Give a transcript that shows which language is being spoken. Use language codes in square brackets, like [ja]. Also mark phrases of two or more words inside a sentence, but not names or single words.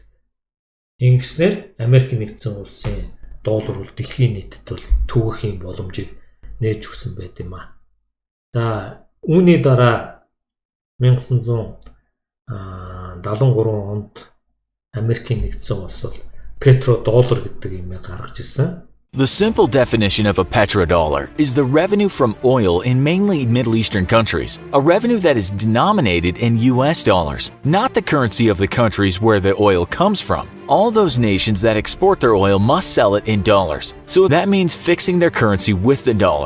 [mn] Ингэснээр Америк нэгдсэн улсын доллар бол дэлхийн нийтэд бол төвөх юм боломжийг нээж өгсөн байт юм а. За үүний дараа 1973 онд Америкийн нэгдсэн улс бол Petrodollar гэдэг юмыг гаргаж ирсэн. [en] The simple definition of a petrodollar is the revenue from oil in mainly Middle Eastern countries, a revenue that is denominated in US dollars, not the currency of the countries where the oil comes from. All those nations that export their oil must sell it in dollars, so that means fixing their currency with the dollar.